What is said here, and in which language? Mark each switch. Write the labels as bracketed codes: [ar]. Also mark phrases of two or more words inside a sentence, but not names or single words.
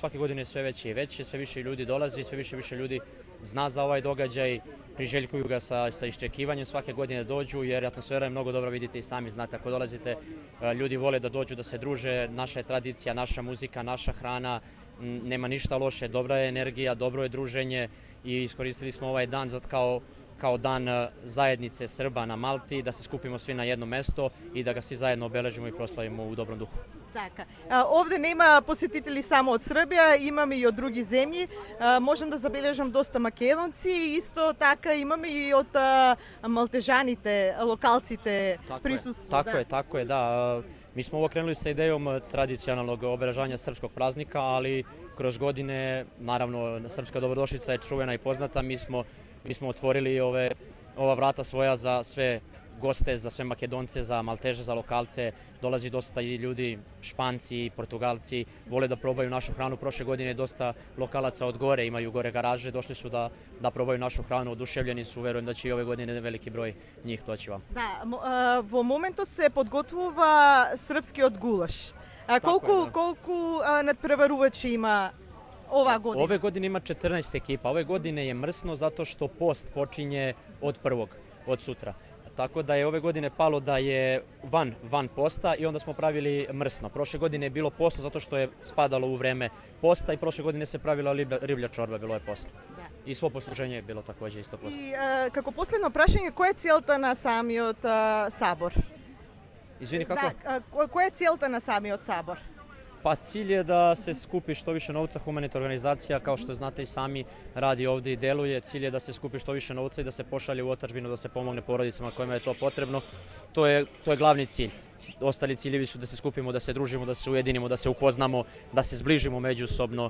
[sr] Svake godine je sve veće i veće, sve više ljudi dolazi, sve više ljudi zna za ovaj događaj, priželjkuju ga sa iščekivanjem, svake godine dođu jer atmosfera je mnogo dobra, vidite i sami znate, ako dolazite, ljudi vole da dođu, da se druže, naša je tradicija, naša muzika, naša hrana, nema ništa loše, dobra je energija, dobro je druženje i iskoristili smo ovaj dan kao dan zajednice Srba na Malti, da se skupimo svi na jedno mesto i da ga svi zajedno obeležimo i proslavimo u dobrom duhu. [mk] Така. Овде нема посетители само од Србија, имаме и од други земји. Можам да забележам доста македонци, исто така имаме и од малтежаните, локалците присуство. [sr] Tako je, da. Mi smo ovo krenuli sa idejom tradicionalnog obeležavanja srpskog praznika, ali kroz godine, naravno, srpska dobrodošlica je čuvena i poznata. Mi smo otvorili ova vrata svoja za sve goste, za sve Makedonce, za Malteže, za lokalce. Dolazi dosta i ljudi, Španci, Portugalci, vole da probaju našu hranu. Prošle godine dosta lokalaca od gore, imaju gore garaže, došli su da probaju našu hranu, oduševljeni su, verujem da će i ove godine veliki broj njih doći vam. [mk] Да, во моментот се подготвува српскиот гулаш. Колку надпреварувачи има ова година? [sr] Ove godine ima 14 ekipa. Ove godine je mrsno zato što post počinje od 1. od sutra. Tako da je ove godine palo da je van posta i onda smo pravili mrsno. Prošle godine je bilo postno zato što je spadalo u vreme posta i prošle godine se pravila riblja čorba, bilo je postno. I svo posluženje je bilo takođe isto postno. [mk] И како последно прашање, која е целта на самиот сабор? [sr] Izvini, kako? [mk] Да, која е целта на самиот сабор? [sr] Pa cilj je da se skupi što više novca, humanitarna organizacija, kao što znate i sami, radi ovdje i deluje. Cilj je da se skupi što više novca i da se pošalje u otadžbinu, da se pomogne porodicama kojima je to potrebno. To je glavni cilj. Ostali ciljevi su da se skupimo, da se družimo, da se ujedinimo, da se upoznamo, da se zbližimo međusobno.